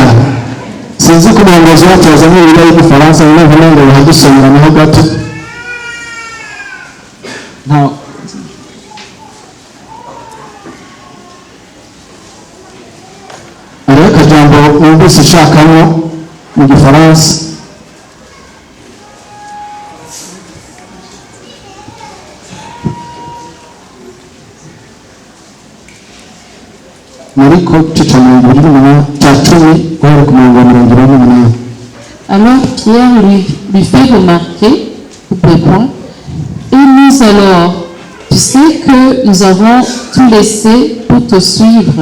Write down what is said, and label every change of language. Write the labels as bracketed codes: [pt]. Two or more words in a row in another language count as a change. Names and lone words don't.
[rw] Sinzi ko umuyobozi wacu yazanye ibiryo y'igifaransa noneho ngo bahadusomeraho gato. Hariho akajambo numvise nshakamo mu gifaransa. [fr] Alors Pierre lui fait remarquer, et nous alors, tu sais que nous avons tout laissé pour te suivre.